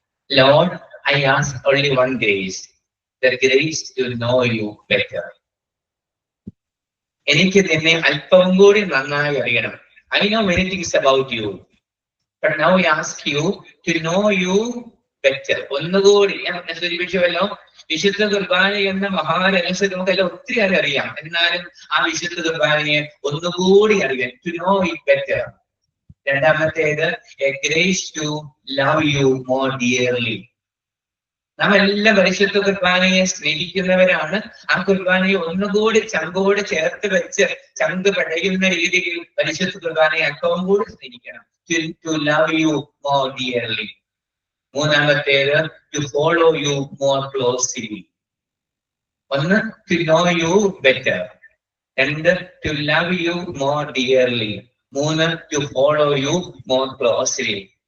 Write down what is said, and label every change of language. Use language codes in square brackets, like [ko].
[en] Lord, I ask only one grace, the grace to know you better. [ml] എനിക്ക് നിന്നെ അല്പം കൂടി നന്നായി അറിയണം. [en] I know many things about you, but now I ask you to know you better. [ml] ഒന്നുകൂടി ഞാൻ സൂചിപ്പിച്ചുവല്ലോ, വിശുദ്ധ കുർബാന എന്ന മഹാരഹസ്യം നമുക്കെല്ലാം ഒത്തിരി അറിയാം. എന്നാലും ആ വിശുദ്ധ കുർബാനയെ ഒന്നുകൂടി അറിയാം. [en] To know it better. [ml] രണ്ടാമത്തേത് [en] a grace to love you more dearly. [ml] നാം എല്ലാം പരിശുദ്ധ കുർബാനയെ സ്നേഹിക്കുന്നവരാണ്. ആ കുർബാനയെ ഒന്നുകൂടി ചങ്കോട് ചേർത്ത് വെച്ച് ചങ്ക് പടയുന്ന രീതിയിൽ പരിശുദ്ധ കുർബാനയെ അല്പം കൂടി സ്നേഹിക്കണം. [en] To love you more dearly. [ml] മൂന്നാമത്തേത് [en] to follow you more closely. [ml] ഒന്ന് [en] to know you better. [ml] രണ്ട് [en] to love you more dearly. [ml] മൂന്ന് [en] to follow you more closely.